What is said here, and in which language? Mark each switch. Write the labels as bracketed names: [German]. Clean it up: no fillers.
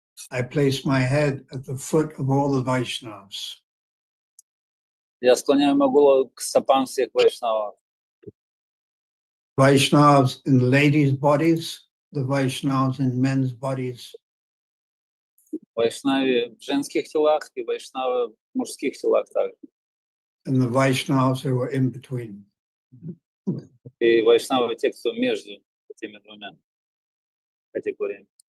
[English] I place my head at the foot of all the Vaishnavas. [Russian] Я склоняю мою голову к стопам всех вайшнавов. [English] Vaishnavas in ladies' bodies, the Vaishnavas in men's bodies. [Russian] Вайшнави в женских телах и вайшнавы в мужских телах также. [English] And the Vaishnavas who are in between. [Russian] И вайшнавы те, кто между этими двумя категориями.